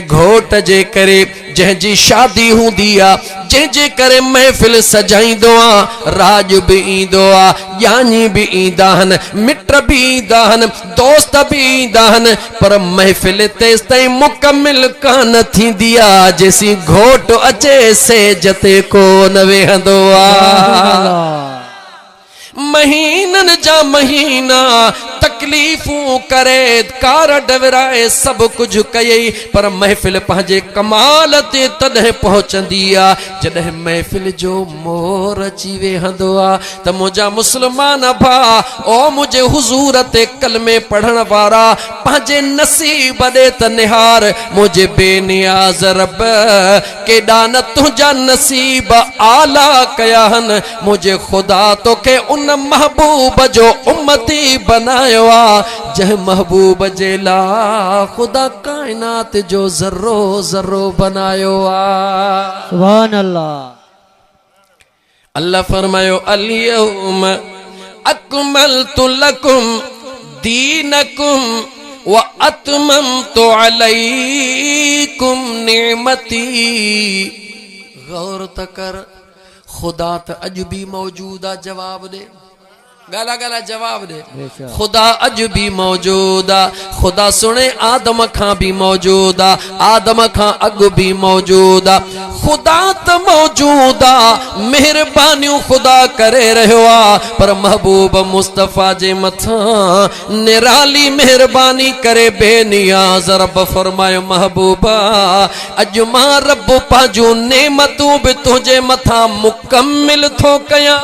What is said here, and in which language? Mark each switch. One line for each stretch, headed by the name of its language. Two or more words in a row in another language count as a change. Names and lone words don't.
Sindhi: घोट जे करे जंहिंजी शादी हूंदी आ, जंहिंजे करे महफ़िल सजाईंदो आ, राज भी ईंदो आ, ज्ञानी भी ईंदा आहिनि, मिट भी ईंदा आहिनि, दोस्त भी ईंदा आहिनि, पर महफ़िल तेसि ताईं मुकम्मिल कान थींदी आ जेसीं घोट अचे सेज ते कोन वेहंदो आ। महीनन जा महीना तकलीफूं करे कार डवराए सब कुछ कयई, पर महफ़िल पंहिंजे कमाल ते तॾहिं पहुचंदी आ जॾहिं महफ़िल जो मोर अची वेहंदो आ। त मुंहिंजा मुस्लमान भाउ, ओ मुंहिंजे हुज़ूर ते कलमे पढ़ण वारा, पंहिंजे नसीब ॾे त निहार। मुंहिंजे बेनियाज़ रब केॾा न तुंहिंजा नसीब आला कया आहिनि। मुंहिंजे ख़ुदा तोखे उन महबूब जो उम्मती बनायो आ जंहिं महबूब जे ला खुदा कायनात जो ज़र्रो ज़र्रो बनायो आ।
Arabic: سبحان الله.
Sindhi: अल्लाह फरमायो
Arabic: اليوم أكملت لكم دينكم وأتممت عليكم نعمتي.
Sindhi: गौर त कर, खुदा त अज भी मौजूद आ। जवाब दे, गाला गाला जवाब दे। खुदा अज भी मौजूद आ। खुदा सुने आदम खां भी मौजूद आ, आदम खां अग भी मौजूद आ। खुदा त मौजूद आ, मेहरबानियूं खुदा करे रहियो आ, पर महबूब मुस्तफा जे मथां निराली मेहरबानी करे बेनियाज़ रब फरमायो महबूबा अज मां रब पंहिंजूं नेमतूं भी तुंहिंजे मथां मुकम्मिल थो कयां।